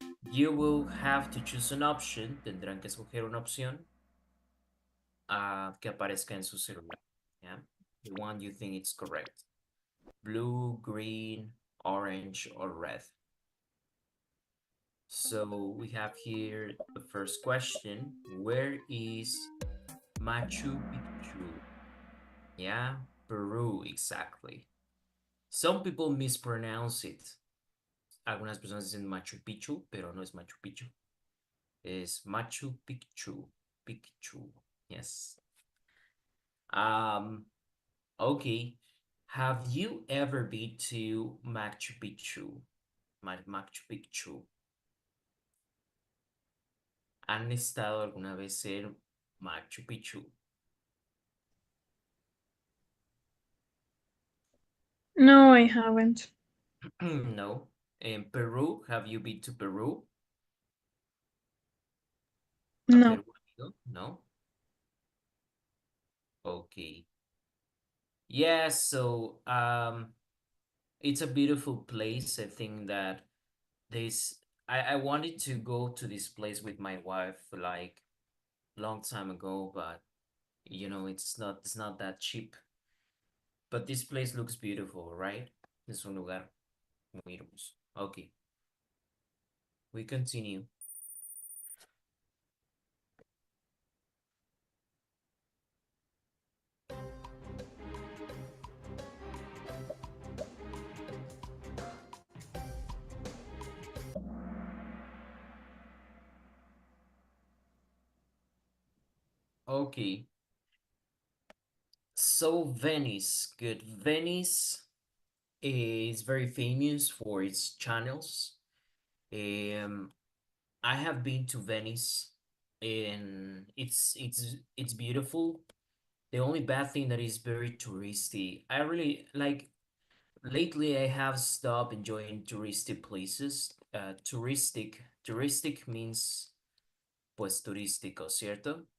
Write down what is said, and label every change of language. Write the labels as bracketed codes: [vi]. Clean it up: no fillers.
[en] You will have to choose an option. [es] Tendrán que escoger una opción que aparezca en su celular. [en] Yeah? The one you think it's correct. Blue, green, orange, or red. So we have here the first question. Where is Machu Picchu? Yeah, Peru, exactly. Some people mispronounce it. [es] Algunas personas dicen Machu Picchu, pero no es Machu Picchu. Es Machu Picchu. Picchu. Yes. [en] Um, okay. Have you ever been to Machu Picchu? Machu Picchu. [es] ¿Han estado alguna vez en Machu Picchu? [en] No, I haven't. No. In Peru, have you been to Peru? [es] ¿A No. Perú ha ido? No. [en] Okay. Yeah, so it's a beautiful place. I think that this I wanted to go to this place with my wife like long time ago, but it's not that cheap. But this place looks beautiful, right? [es] Es un lugar muy hermoso. [en] Okay, we continue. Okay. So Venice, good. Venice is very famous for its channels. Um, I have been to Venice, and it's beautiful. The only bad thing that is very touristy. I really like lately I have stopped enjoying touristy places. Touristic means [es] pues turístico, ¿cierto?